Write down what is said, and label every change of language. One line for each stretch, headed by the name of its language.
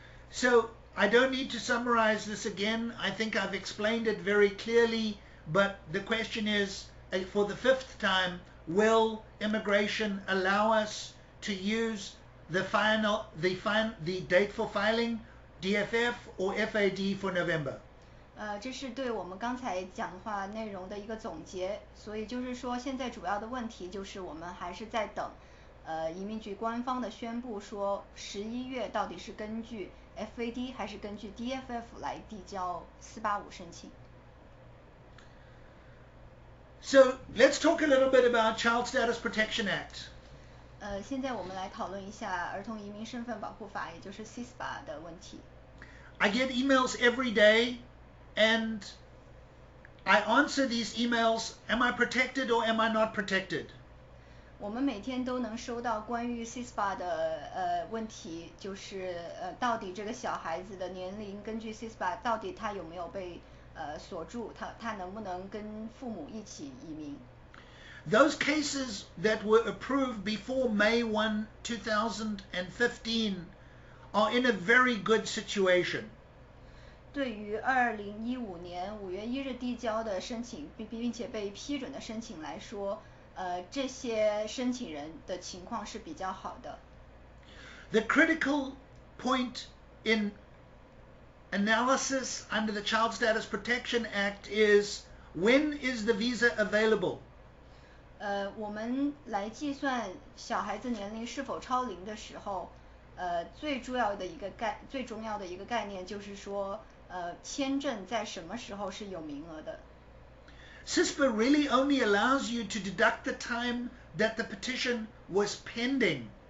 English: So I don't need to summarize this again. I think I've explained it very clearly, but the question is, for the 5th time, will immigration allow us to use the date for filing, DFF or FAD for November?
Chinese: 这是对我们刚才讲话内容的一个总结，所以就是说现在主要的问题就是我们还是在等移民局官方的宣布说11月到底是根据 FAD 还是根据 DFF 来递交485申请。
English: So let's talk a little bit about Child Status Protection Act.
Chinese: 现在我们来讨论一下儿童移民身份保护法，也就是 CISPA 的问题。
English: I get emails every day, and I answer these emails. Am I protected or am I not protected?
Chinese: 我们每天都能收到关于 CISPA 的问题，就是到底这个小孩子的年龄根据 CISPA 到底他有没有被锁住，他能不能跟父母一起移民。
English: Those cases that were approved before May 1, 2015 are in a very good situation.
Chinese: 对于2015年5月1日递交的申请，并且被批准的申请来说，这些申请人的情况是比较好的。
English: The critical point in analysis under the Child Status Protection Act is, when is the visa available?
Chinese: 我们来计算小孩子年龄是否超龄的时候，最重要的一个概念就是说，签证在什么时候是有名额的。
English: CISPA really only allows you to deduct the time that the petition was pending.